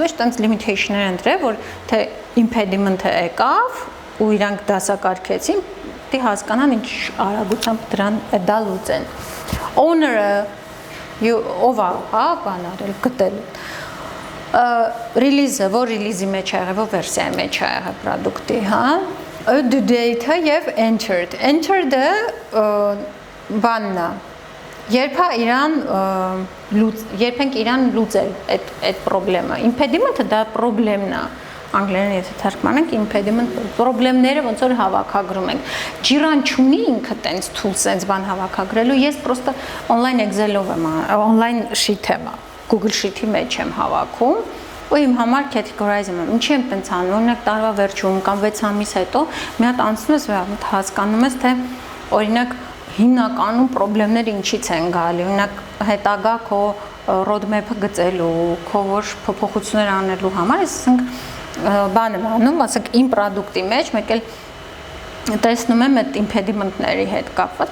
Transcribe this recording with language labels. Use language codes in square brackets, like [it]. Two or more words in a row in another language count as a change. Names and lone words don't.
[hy] մեջ տենց limitation-ներ ընտրել, որ թե impediment-ը եկավ ու իրանք դասակարգեցին, դի հասկանան ինչ արագությամբ դրան դա լուծեն։ Owner-ը ով է, հա, բան արել, գտել։ Release-ը, որ release-ի մեջ է եղել, որ վերսիայի մեջ է եղել product-ի, հա, [en] due date- [hy] ը եւ entered։ Entered-ը բանն է։ Երբ ենք իրան լուծել այդ խնդրը։ Impediment-ը դա խնդրեմն է։ Անգլերեն եթե թարգմանենք impediment խնդիրները ոնց որ հավաքագրում ենք։ Ջիրան չունի ինքը տենց [en] tool sense [hy] բան հավաքագրելու, ես պրոստը online Excel-ով եմ, [en] online sheet [hy] եմ, Google Sheet-ի մեջ եմ հավաքում, ու իմ համար categorize եմ։ Ինչի եմ տենց անում, օրինակ տարվա վերջում կամ 6 ամիս հետո մի հատ անցնում ես ու հասկանում ես, թե օրինակ հիմնականում խնդիրները ինչից են գալի, օրինակ հետագա քո roadmap-ը գծելու, քո որ փոփոխություններ անելու համար, ասենք բան եմ անում, ասենք իմ product-ի մեջ մեկ էլ տեսնում եմ այդ impediment-ների հետ կապված,